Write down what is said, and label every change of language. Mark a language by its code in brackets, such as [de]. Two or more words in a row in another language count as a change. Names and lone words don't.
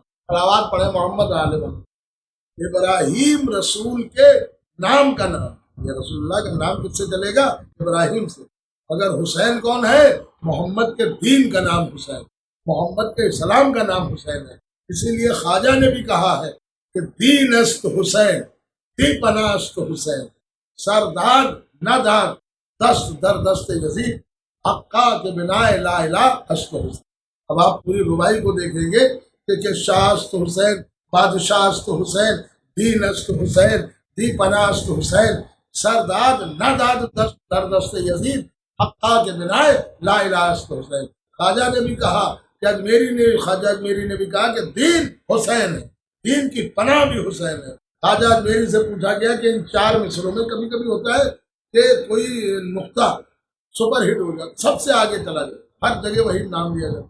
[ur] صلوات پڑھے محمد آل محمد۔ ابراہیم رسول کے نام کا نام، یہ رسول اللہ کا نام کس سے چلے گا؟ ابراہیم سے۔ اگر حسین کون ہے؟ محمد کے دین کا نام حسین، محمد کے اسلام کا نام حسین ہے۔ اسی لیے خواجہ نے بھی کہا ہے کہ [fa] دین است حسین، دی پناہ است حسین، سرداد نہ داد دست در دست یزید، حقا کے بنا لا الہ است حسین۔ [ur] اب آپ پوری ربائی کو دیکھیں گے کہ [fa] شاہ است حسین، بادشاہ است حسین، دین است حسین، دی پناہ است حسین، سرداد نہ داد دست در دست یزید، حقا کے بنا لا الہ است حسین۔ [ur] خواجہ نے بھی کہا کہ خواجہ اجمیری نے بھی کہا کہ دین حسین ہے، دین کی پناہ بھی حسین ہے۔ خواجہ اجمیری سے پوچھا گیا کہ ان 4 مصروں میں کبھی کبھی ہوتا ہے کہ کوئی نقطہ سپر ہٹ ہو جائے، سب سے آگے چلا جائے، ہر جگہ وہی نام لیا جائے۔